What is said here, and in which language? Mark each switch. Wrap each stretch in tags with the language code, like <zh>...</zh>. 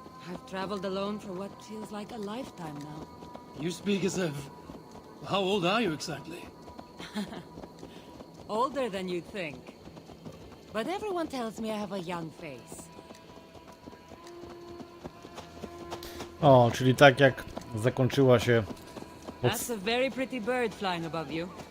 <en>I've traveled alone for what feels like a lifetime now. You speak as if... How old are you exactly? Older than you'd think. But everyone tells me I have a young face.</en> <pl>O, czyli tak jak zakończyła się...</pl> <en>That's a very pretty bird flying above you.</en>